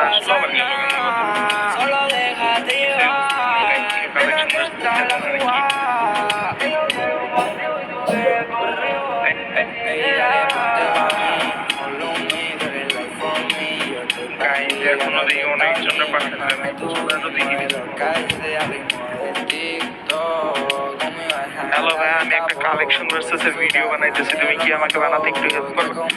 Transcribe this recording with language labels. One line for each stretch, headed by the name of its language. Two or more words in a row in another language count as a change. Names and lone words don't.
Spanish: pasar nada, solo déjate llevar, que me encanta la jugada, que yo quiero contigo y tú quieres conmigo.
Bangla: এখনো দেখি অনেকজনের পাঠালাম, হ্যালো ভাই, আমি একটা
English: collection versus
Bangla: এর ভিডিও বানাইতেছি, তুমি কি আমাকে বানাতে একটু হেল্প করবে?